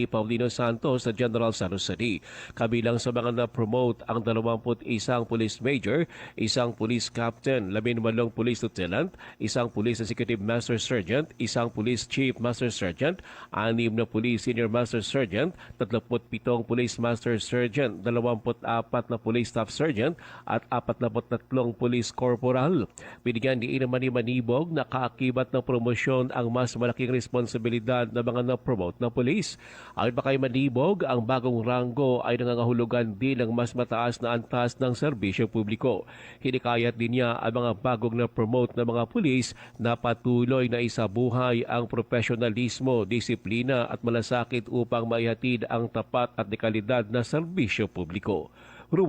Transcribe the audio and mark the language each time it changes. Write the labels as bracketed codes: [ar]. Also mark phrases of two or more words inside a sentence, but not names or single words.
[tl] Paulino Santos sa General Santos City. Kabilang sa mga na-promote ang 21 [en] police major, [tl] isang [en] police captain, [tl] 18 [en] police lieutenant, [tl] isang [en] police executive master sergeant, [tl] isang [en] police chief master sergeant, [tl] 6 na [en] police senior master sergeant, [tl] 37 [en] police master sergeant, [tl] 24 na [en] police staff sergeant [tl] at 43 [en] police corporal. [tl] Binigyan ni Manibog na kaakibat ng promosyon ang mas malaking responsibilidad ng mga na-promote na police. Ayon pa kay Manibog, ang bagong ranggo ay nangangahulugan din ng mas mataas na antas ng serbisyo publiko. Hinikayat din niya ang mga bagong na-promote na mga pulis na patuloy na isabuhay ang profesionalismo, disiplina at malasakit upang maihatid ang tapat at dekalidad na serbisyo publiko.